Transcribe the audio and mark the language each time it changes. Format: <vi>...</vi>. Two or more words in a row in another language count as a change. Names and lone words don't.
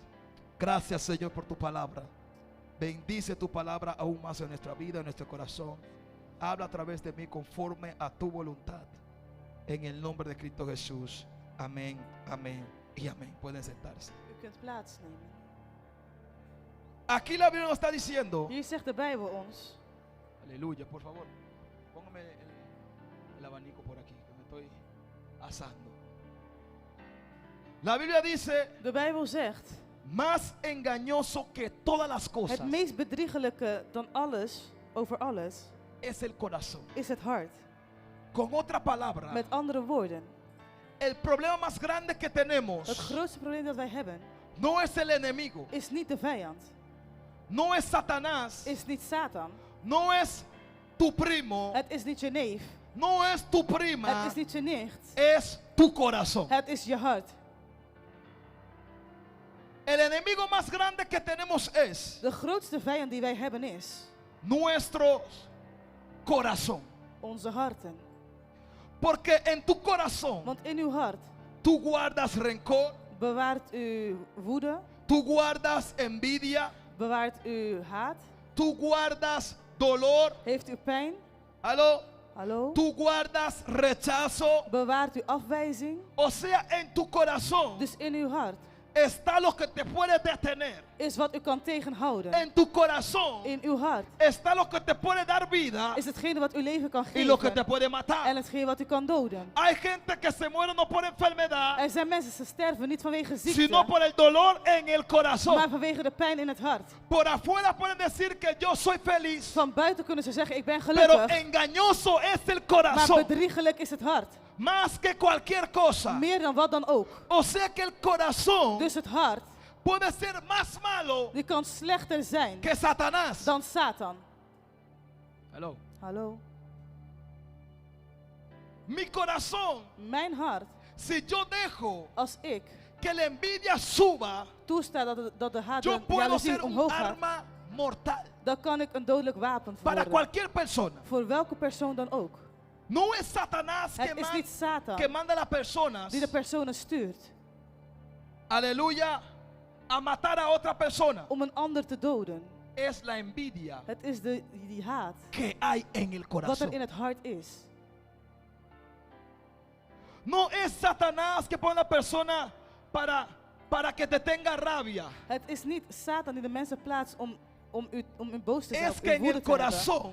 <es>Gracias, Señor, por tu palabra. Bendice tu palabra aún más en nuestra vida, en nuestro corazón. Habla a través de mí conforme a tu voluntad. En el nombre de Cristo Jesús. Amén, amén y amén. Pueden sentarse.</es> <nl>u kunt plaatsnemen.</nl> <es>Aquí la Biblia nos está diciendo.</es> <nl>Hier zegt de Bijbel ons,</nl> <es>Aleluya, por favor. Póngame el abanico por aquí, que me estoy asando. La Biblia dice,</es> <nl>de Bijbel zegt,</nl> <es>más engañoso que todas las cosas</es> <nl>het meest bedriegelijke dan alles, over alles,</nl> <es>es el corazón.</es> <nl>is het hart.</nl> <es>Con otra palabra,</es> <nl>Met andere woorden,</nl> <es>el problema más grande que tenemos</es> <nl>het grootste probleem dat wij hebben,</nl> <es>no es el enemigo,</es> <nl>is niet de vijand,</nl> <es>no es Satanás,</es> <nl>is niet Satan,</nl> <es>no es tu primo,</es> <nl>het is niet je neef,</nl> <es>no es tu prima,</es> <nl>het is niet je nicht,</nl> <es>es tu corazón.</es> <nl>het is je hart.</nl> <es>El enemigo más grande que tenemos es</es> <nl>De grootste vijand die wij hebben is</nl> <es>nuestro corazón.</es> <nl>onze harten.</nl> <es>Porque en tu corazón</es> <nl>Want in uw hart</nl> <es>tú guardas rencor,</es> <nl>bewaart u woede,</nl> <es>tú guardas envidia,</es> <nl>bewaart u haat,</nl> <es>tú guardas dolor,</es> <nl>heeft u pijn,</nl> <es>¿aló?</es> <nl>hallo,</nl> <es>Tú guardas rechazo.</es> <nl>bewaart u afwijzing.</nl> <es>O sea, en tu corazón</es> <nl>Dus in uw hart</nl> <es>está lo que te puede detener.</es> <nl>is wat u kan tegenhouden.</nl> <es>En tu corazón</es> <nl>In uw hart</nl> <es>está lo que te puede dar vida</es> <nl>is hetgene wat uw leven kan</nl> <es>y lo que te</es> <nl>geven</nl> <es>puede</es> <nl>en</nl> <es>matar.</es> <nl>hetgene wat u kan doden.</nl> <es>Hay gente que se muere no por enfermedad,</es> <nl>Er zijn mensen die sterven niet vanwege</nl> <es>sino</es> <nl>ziekte,</nl> <es>por el dolor en el</es> <nl>maar</nl> <es>corazón.</es> <nl>vanwege de pijn in het hart.</nl> <es>Por afuera pueden decir que yo soy feliz,</es> <nl>Van buiten kunnen ze zeggen ik ben</nl> <es>pero</es> <nl>gelukkig,</nl> <es>engañoso es el</es> <nl>maar</nl> <es>corazón</es> <nl>bedriegelijk is het hart.</nl> <es>más que cualquier cosa.</es> <nl>Meer dan wat dan ook.</nl> <es>O sea que el corazón</es> <nl>Dus het hart,</nl> <es>puede ser más malo</es> <nl>die kan slechter zijn</nl> <es>que Satanás.</es> <nl>dan Satan.</nl> <en>Hello.</en> <nl>Hallo.</nl> <es>Mi corazón,</es> <nl>Mijn hart,</nl> <es>si yo dejo</es> <nl>als ik</nl> <es>que la envidia suba,</es> <nl>toesta dat de haat,</nl> <es>yo</es> <nl>de</nl> <es>puedo</es> <nl>jaloezie</nl> <es>ser un</es> <nl>omhoog gaat,</nl> <es>arma mortal</es> <nl>dan kan ik een dodelijk wapen</nl> <es>para</es> <nl>worden.</nl> <es>cualquier persona.</es> <nl>Voor welke persoon dan ook.</nl> <es>No es Satanás</es> <nl>Het is niet Satan</nl> <es>que manda a las personas,</es> <nl>die de personen stuurt</nl> <es>aleluya, a matar a otra persona.</es> <nl>om een ander te doden.</nl> <es>Es la envidia</es> <nl>Het is die haat</nl> <es>que hay en el</es> <nl>wat er</nl> <es>corazón.</es> <nl>in het hart is.</nl> <es>No es Satanás que pone a la persona para que te tenga rabia.</es> <nl>Het is niet Satan die de mensen plaatst om u boos te zijn</nl> <es>Es</es> <nl>of</nl> <es>que</es> <nl>u</nl> <es>en</es> <nl>woede</nl> <es>el</es> <nl>te hebben.</nl> <es>corazón</es>